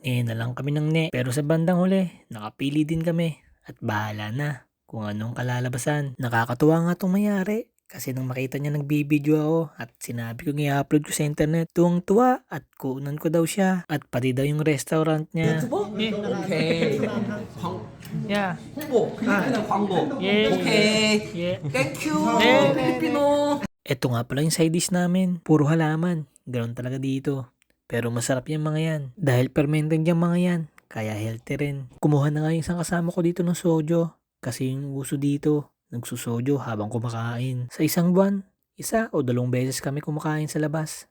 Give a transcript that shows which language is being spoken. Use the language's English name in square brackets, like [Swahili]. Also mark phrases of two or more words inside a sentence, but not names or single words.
[Filipino] Na lang kami ng Pero sa bandang huli, nakapili din kami. At bahala na kung anong kalalabasan. Nakakatuwa nga itong mayari. Kasi nung makita niya nagbibideo ako at sinabi ko i-upload ko sa internet, tuwang-tuwa at kuunan ko daw siya. At pati daw yung restaurant niya. [Korean] 오케이. Yeah. 홍보. 필리핀의 광고. Yeah. 오케이. Yeah. 땡큐. 네. 필리핀어. [Filipino] Ito nga pala yung side dish namin. Puro halaman. Ganon talaga dito. Pero masarap yung mga yan. Dahil fermented yung mga yan. Kaya healthy rin. Kumuha na nga yung isang kasama ko dito ng sojo. Kasi yung uso dito, nagsusojo habang kumakain. Sa isang buwan, 1 o 2 beses kami kumakain sa labas.